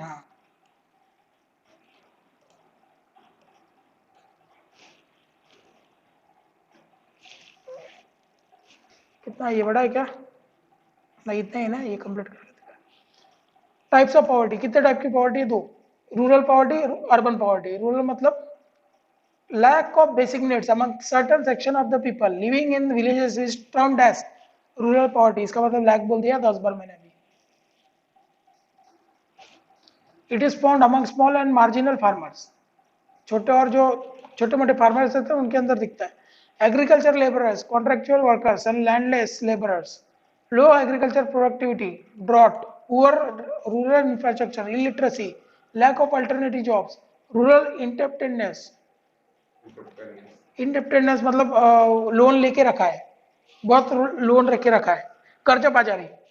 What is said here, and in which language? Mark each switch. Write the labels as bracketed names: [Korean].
[Hindi] हाँ, कितना ये बड़ा है क्या? नहीं, इतना ही ना, ये कंप्लीट कर लेते हैं. [English] types of poverty, [Hindi] कितने टाइप की पॉवर्टी है? दो. [English] Rural poverty, urban poverty. [Hindi] Rural मतलब [English] lack of basic needs among certain section of the people living in villages is termed as rural poverty. [Hindi] इसका मतलब लैक बोल दिया 10 बार मैंने अभी. [English] It is found among small and marginal farmers. [Hindi] छोटे और जो छोटे मोटे फार्मर्स रहते हैं उनके अंदर दिखता है. [English] Agriculture labourers, contractual workers and landless labourers. Low agriculture productivity, drought, poor rural infrastructure, illiteracy, lack of alternative jobs, rural indebtedness [Hindi] मतलब लोन लेके रखा है, बहुत लोन रखे रखा है, कर्जा बाजारी.